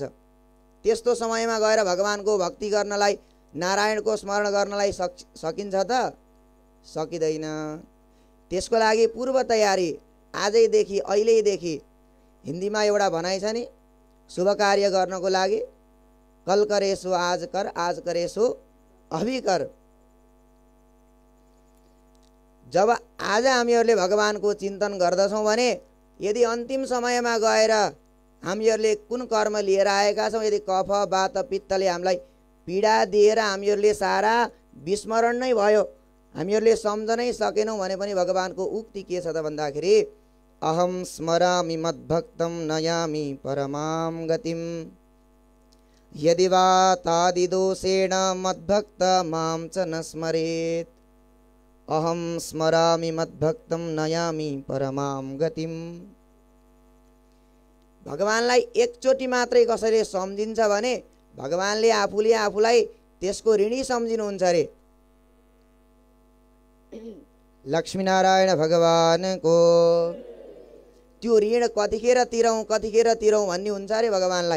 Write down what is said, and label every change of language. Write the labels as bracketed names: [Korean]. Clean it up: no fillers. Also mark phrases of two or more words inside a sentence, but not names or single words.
[Nepali] त्यस्तो समयमा गएर भगवानको भक्ति गर्नलाई नारायणको स्मरण गर्नलाई सकिन्छ त? सकिँदैन। त्यसको लागि पूर्व तयारी आजैदेखि अहिलेदेखि हिन्दीमा एउटा भनाइ छ नि, शुभ कार्य गर्नको लागि [Hindi] कल करे सो आज कर, आज करे सो अभी कर। [Nepali] जब आज हामीहरूले भगवानको चिन्तन गर्दछौँ भने यदि अन्तिम समयमा गएर हामीहरूले कुन कर्म लिएर आएका छौँ, यदि कफ वात पित्तले हामीलाई पीडा दिएर हामीहरूले सारा विस्मरण नै भयो, हामीहरूले सम्झनै सकेनौँ भने पनि भगवानको उक्ति के छ त भन्दाखेरि [Sanskrit] अहम स्मरामि मद्भक्तं नयामि परमां गतिं यदि वा तादिदोषेण मद्भक्त मां च न स्मरेत्। अहम स्मरामि मद्भक्तं नयामि परमां गतिं। [Nepali] भगवानलाई एकचोटि मात्रै कसैले सम्झिन्छ भने भगवानले आफूले आफूलाई त्यसको ऋणी सम्झिनुहुन्छ रे। लक्ष्मीनारायण भगवानको त्यो ऋण कतिखेर तिरौँ भन्ने हुन्छ अरे भगवानलाई।